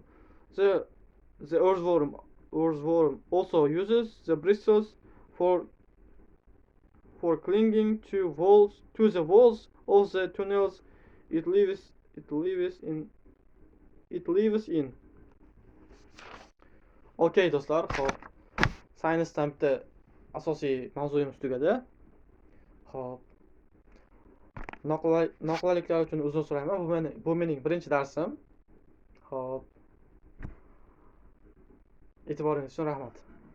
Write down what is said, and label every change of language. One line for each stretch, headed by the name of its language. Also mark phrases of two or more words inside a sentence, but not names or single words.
English: The earthworm also uses the bristles for clinging to the walls of the tunnels it lives in.
Uzbek: Okey do'stlar, xo'p. Saynisdan bitta asosiy mavzuyimiz tugadi. Xo'p. Noqulayliklar uchun uzr so'rayman. Bu mening birinchi darsim. Xo'p. E'tiboringiz uchun rahmat.